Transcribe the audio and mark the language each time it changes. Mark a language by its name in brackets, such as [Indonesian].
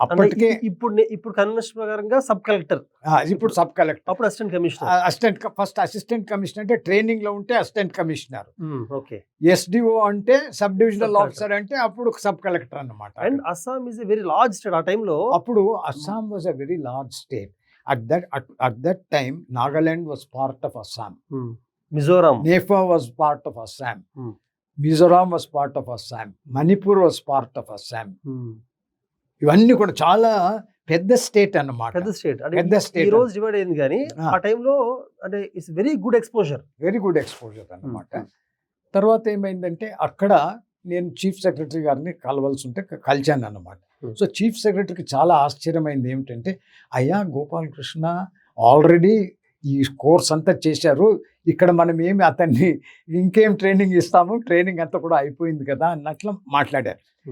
[Telugu] అప్పటికే ఇప్పుడు కన్వెన్షన్ ప్రకారంగా సబ్ కలెక్టర్, ఇప్పుడు సబ్ కలెక్టర్, అప్పుడు అసిస్టెంట్ ఫస్ట్ అసిస్టెంట్ కమిషనర్ అంటే ట్రైనింగ్ లో ఉంటే అసిస్టెంట్ కమిషనర్, ఓకే. ఎస్డిఓ అంటే సబ్ డివిజనల్ ఆఫీసర్ అంటే అప్పుడు సబ్ కలెక్టర్ అన్నమాట. [English] and Assam is a very large state [Telugu] ఆ టైంలో. అప్పుడు [English] Assam was a very large state. At that time, Nagaland was part of Assam. Mizoram. Nepal was part of Assam. Mizoram was part of Assam. Manipur was part of Assam. [Telugu] ఇవన్నీ కూడా చాలా పెద్ద state అన్నమాట. పెద్ద state. ఈ రోజు divide అయింది కానీ ఆ టైంలో అంటే [English] it's very good exposure [Telugu] అన్నమాట. తర్వాత ఏమైందంటే అక్కడ నేను చీఫ్ సెక్రటరీ గారిని కలవాల్సి ఉంటే కలిశాను అన్నమాట. సో చీఫ్ సెక్రటరీకి చాలా ఆశ్చర్యమైంది ఏమిటంటే, అయ్యా గోపాలకృష్ణ ఆల్రెడీ ఈ కోర్స్ అంతా చేశారు, ఇక్కడ మనం ఏమి అతన్ని ఇంకేం ట్రైనింగ్ ఇస్తాము, ట్రైనింగ్ అంతా కూడా అయిపోయింది కదా అన్నట్లు మాట్లాడారు.